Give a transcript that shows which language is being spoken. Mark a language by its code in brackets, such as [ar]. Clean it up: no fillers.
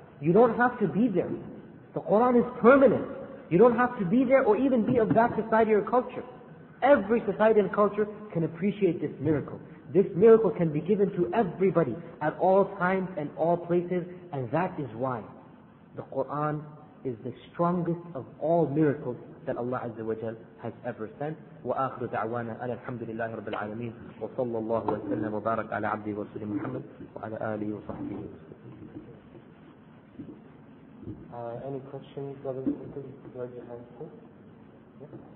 [en] You don't have to be there. The Qur'an is permanent. You don't have to be there or even be of that society or culture. Every society and culture can appreciate this miracle. This miracle can be given to everybody at all times and all places, and that is why the Qur'an is the strongest of all miracles that Allah Azza wa Jal has ever sent. [ar] وآخر دعوانا أن الحمد لله رب العالمين وصلى الله وسلم وبارك على عبده ورسوله محمد وعلى آله وصحبه وسلم. [en] Any questions, brothers and sisters? Raise your hands, please. Yeah.